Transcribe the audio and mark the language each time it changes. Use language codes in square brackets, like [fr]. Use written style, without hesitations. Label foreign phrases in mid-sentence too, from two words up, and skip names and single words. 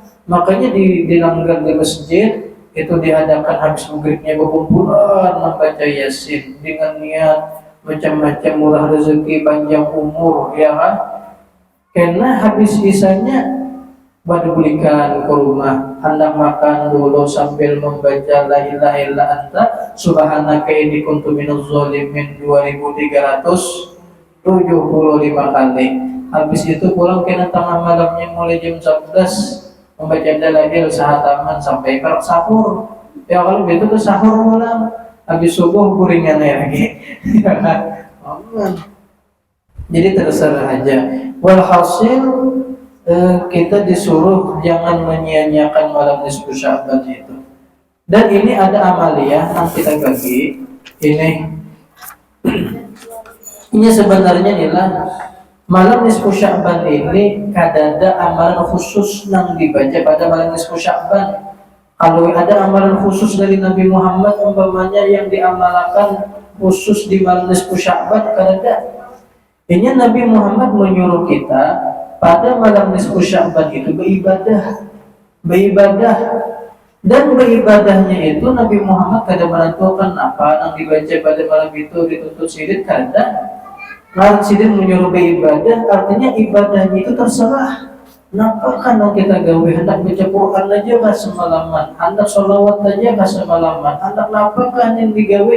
[id] Makanya dilanggar di masjid itu diadakan habis maghribnya berkumpulan membaca Yasin dengan niat macam-macam murah rezeki, panjang umur, ya kan? Karena habis isanya baru belikan ke rumah, hendak makan dulu sambil membaca [ar] لا إله إلا أنت سبحانك إني كنت من الظالمين [id] 2375 kali. [bjn] Habis itu pulang kena tengah malamnya mulai jam 11 membaca dalail sahataman sampai berak sahur. Ya kalau gitu tuh sahur pulang, habis subuh guringan lagi. [id] Aman. Jadi terserah aja. Walhasil kita disuruh jangan menyia-nyiakan malam nisfu Sya'ban itu. Dan ini ada amaliyah yang kita bagi. [bjn] Ini sebenarnya adalah malam nisfu Sya'ban ini kadada amalan khusus yang dibaca pada malam nisfu Sya'ban. Kalau ada amalan khusus dari Nabi Muhammad umpamanya yang diamalkan khusus di malam nisfu Sya'ban kadada. [id] Ini Nabi Muhammad menyuruh kita pada malam nisfu Sya'ban itu beribadah. [bjn] Dan beribadahnya itu Nabi Muhammad kada menentukan apa yang dibaca pada malam itu dituntut sidik kada. Kalau sidin menyuruh beribadah, artinya ibadahnya itu terserah. Napa kan kita gawe hendak baca Quran aja kah semalaman, hendak sholawat aja kah semalaman, hendak napa kan yang digawe?